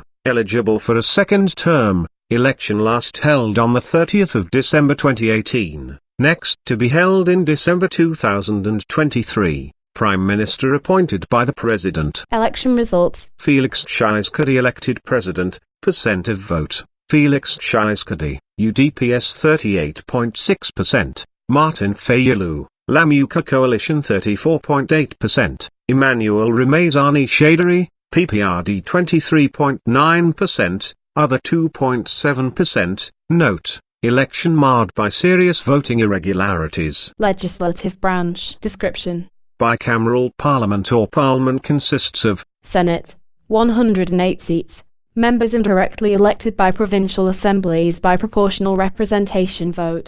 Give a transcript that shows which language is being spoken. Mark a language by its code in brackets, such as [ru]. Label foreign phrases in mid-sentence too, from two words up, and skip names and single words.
[en] Eligible for a second term. Election last held on the 30th of December 2018. Next to be held in December 2023. Prime Minister appointed by the President. Election results. Félix Tshisekedi elected President. Percent of vote. Felix Tshisekedi, UDPS 38.6%, Martin Fayulu, Lamuka Coalition 34.8%, Emmanuel Ramazani Shadari, PPRD 23.9%, other 2.7%. Note: election marred by serious voting irregularities. Legislative branch. Description: Bicameral parliament or parliament consists of Senate, 108 seats, members indirectly elected by provincial assemblies by proportional representation vote.